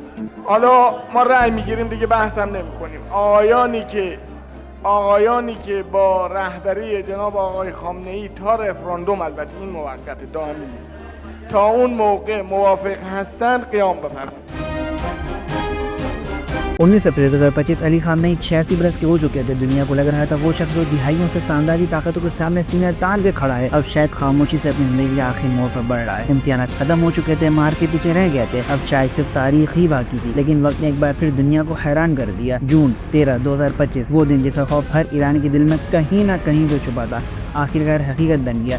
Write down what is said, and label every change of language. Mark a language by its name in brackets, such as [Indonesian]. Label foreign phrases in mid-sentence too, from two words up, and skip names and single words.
[Persian] حالا ما رأی میگیریم دیگه، بحثم نمی‌کنیم. آقایانی که با رهبری جناب آقای خامنه‌ای تا رفراندوم، البته این موقت دائمی نیست، تا اون موقع موافق هستند قیام بفرمایید۔ [Urdu] 19 اپریل 2025 علی خامنئی 86 برس کے ہو چکے تھے۔ دنیا کو لگ رہا تھا وہ شخص جو دہائیوں سے سامراجی طاقتوں کے سامنے سینہ تان کے کھڑا ہے اب شاید خاموشی سے اپنی زندگی کے آخری موڑ پر بڑھ رہا ہے۔ امتحانات ختم ہو چکے تھے، مار کے پیچھے رہ گئے تھے، اب شاید صرف تاریخ ہی باقی تھی۔ لیکن وقت نے ایک بار پھر دنیا کو حیران کر دیا۔ جون 13 2025 وہ دن جس کا خوف ہر ایرانی کے دل میں کہیں نہ کہیں تو چھپا تھا، آخرکار حقیقت بن گیا۔